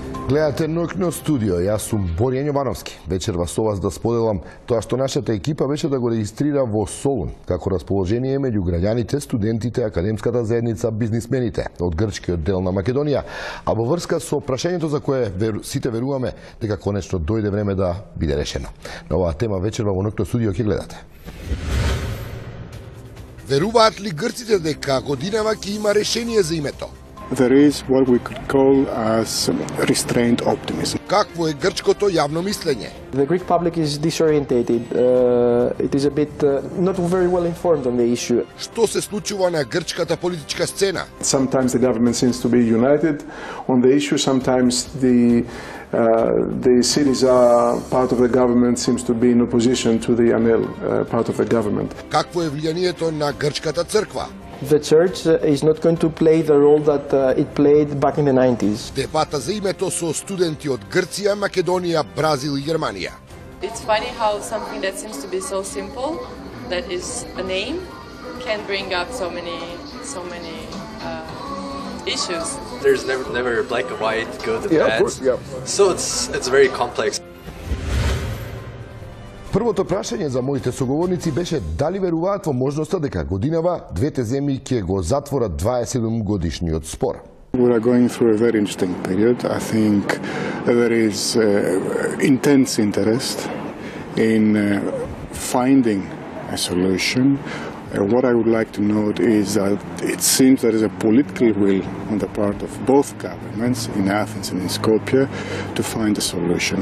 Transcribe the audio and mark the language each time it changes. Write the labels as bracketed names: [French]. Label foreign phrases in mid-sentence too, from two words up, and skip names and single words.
[Macedonian] Гледате Ноќно студио, јас сум Боријан Јовановски. Вечерва со вас да споделам тоа што нашата екипа беше да го регистрира во Солун, како расположение меѓу граѓаните, студентите, академската заедница, бизнисмените од грчкиот дел на Македонија, а во врска со прашањето за кое сите веруваме дека конечно дојде време да биде решено. На оваа тема вечерва во Ноќно студио ќе гледате. Веруваат ли грците дека годинава ќе има решение за името? [English] There is what we could call as restrained optimism. [Macedonian] Какво е грчкото јавно мислење? [English] The Greek public is disorientated. It is a bit not very well informed on the issue. [Macedonian] Што се случува на грчката политичка сцена? [English] Sometimes the government seems to be united on the issue. Sometimes the Syriza part of the government seems to be in opposition to the ANEL part of the government. [Macedonian] Какво е влијанието на грчката црква? [English] The church is not going to play the role that it played back in the 90s. [Macedonian] Дебата за името со студенти од Грција, Македонија, Бразил и Германија. [English] It's funny how something that seems to be so simple, that is a name, can bring up so many issues. There's never black and white, good and bad. Of course, yeah. So it's very complex. [Macedonian] Првото прашање за моите соговорници беше дали веруваат во можноста дека годинава двете земји ќе го затворат 27 годишниот спор. [English] We are going through a very interesting period. I think there is intense interest in finding a solution. What I would like to note is that it seems there is a political will on the part of both governments in Athens and in Skopje to find a solution.